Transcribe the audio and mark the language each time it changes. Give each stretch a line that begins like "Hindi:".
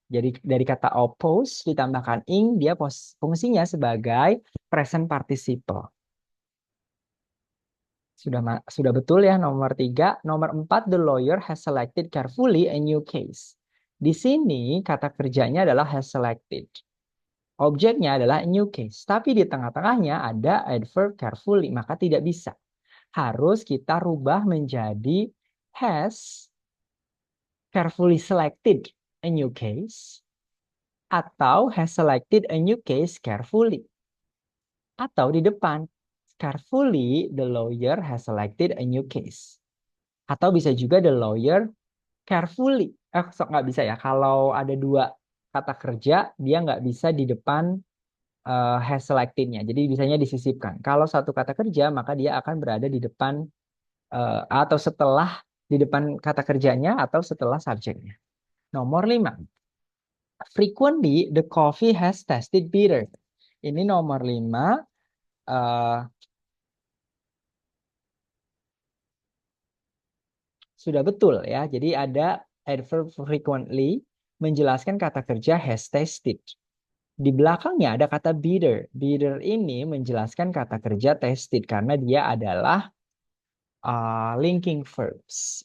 Indonesian: Jadi dari kata oppose ditambahkan ing, dia fungsinya sebagai present participle. Sudah betul ya nomor 3. Nomor 4,
English: the lawyer has selected carefully a new case.
Indonesian: Di sini kata kerjanya adalah has selected. Objeknya adalah new case. Tapi di tengah-tengahnya ada adverb carefully. Maka tidak bisa. Harus kita rubah menjadi
English: has carefully selected a new case. Atau has selected a new case carefully.
Indonesian: Atau di depan,
English: carefully the lawyer has selected a new case.
Indonesian: Atau bisa juga
English: the lawyer carefully.
Indonesian: Nggak bisa ya. Kalau ada dua kata kerja, dia nggak bisa di depan has selected-nya. Jadi bisanya disisipkan. Kalau satu kata kerja, maka dia akan berada di depan atau setelah di depan kata kerjanya atau setelah subjeknya. Nomor 5.
English: Frequently the coffee has tasted bitter.
Indonesian: Ini nomor 5. Sudah betul ya. Jadi ada adverb frequently menjelaskan kata kerja has tasted. Di belakangnya ada kata bitter. Bitter ini menjelaskan kata kerja tasted karena dia adalah linking verbs.